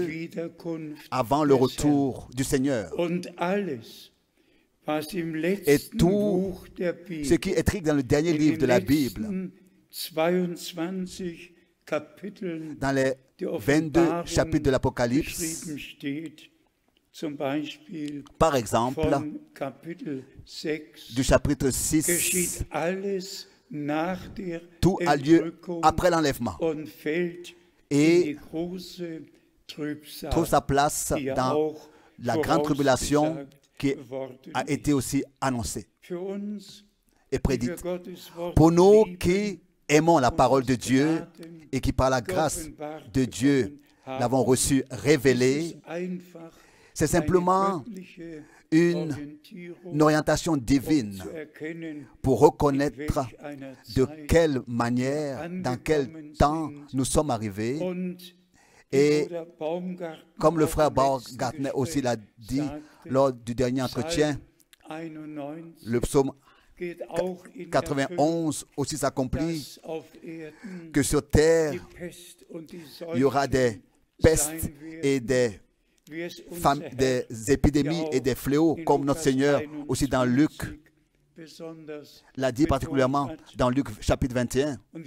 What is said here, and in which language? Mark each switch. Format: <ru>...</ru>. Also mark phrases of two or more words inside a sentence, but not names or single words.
<de>Wiederkunft</de> <fr>avant le</fr> <de>des</de> <fr>retour du Seigneur.</fr> <de>Herrn. Und alles, was im</de> <fr>Et</fr> <de>letzten</de> <fr>tout</fr> <de>Buch der</de> <fr>ce</fr> <de>Bibel,</de> <fr>qui est écrit dans le dernier</fr> <de>in</de> <fr>livre de</fr> <de>den</de> <fr>la Bible,</fr> <de>letzten 22 Kapiteln</de> <fr>dans les</fr> <de>der</de> <fr>22</fr> <de>Offenbarung</de> <fr>chapitres de l'Apocalypse,</fr> <de>geschrieben steht, zum Beispiel</de> <fr>par exemple,</fr> <de>von Kapitel 6,</de> <fr>du chapitre</fr> <de>geschieht</de> <fr>6,</fr> <de>alles nach der</de> <fr>tout a lieu</fr> <de>Entrückung</de> <fr>après l'enlèvement</fr> <de>und fällt in</de> <fr>et</fr> <de>die große Trübsal,</de> <fr>trouve sa place</fr> <de>die ja</de> <fr>dans</fr> <de>auch</de> <fr>la grande tribulation</fr> <de>vorausgesagt</de> <fr>qui</fr> <de>worden</de> <fr>a</fr> <de>ist.</de> <fr>été aussi annoncée</fr> <de>Für uns,</de> <fr>et</fr> <de>die</de> <fr>prédite.</fr> <de>wir Gottes Wort</de> <fr>Pour nous</fr> <de>lieben</de> <fr>qui aimons la parole de Dieu et qui par la grâce</fr> <de>geoffenbart</de> <fr>de Dieu</fr> <de>bekommen haben,</de> <fr>l'avons reçue révélée,</fr> <de>ist es einfach</de> <fr>c'est simplement</fr> <de>eine göttliche</de> <fr>une</fr> <de>Orientierung,</de> <fr>orientation</fr> <de>um</de> <fr>divine</fr> <de>zu erkennen,</de> <fr>pour</fr> <de>in</de> <fr>reconnaître</fr> <de>welch einer</de> <fr>de</fr> <de>Zeit</de> <fr>quelle manière, dans quel temps nous sommes arrivés</fr> <de>und</de> <fr>Et comme le frère Baumgartner aussi l'a dit lors du dernier entretien, le psaume 91 aussi s'accomplit, que sur terre, il y aura des pestes et des épidémies et des fléaux, comme notre Seigneur aussi dans Luc l'a dit particulièrement dans Luc chapitre 21.</fr>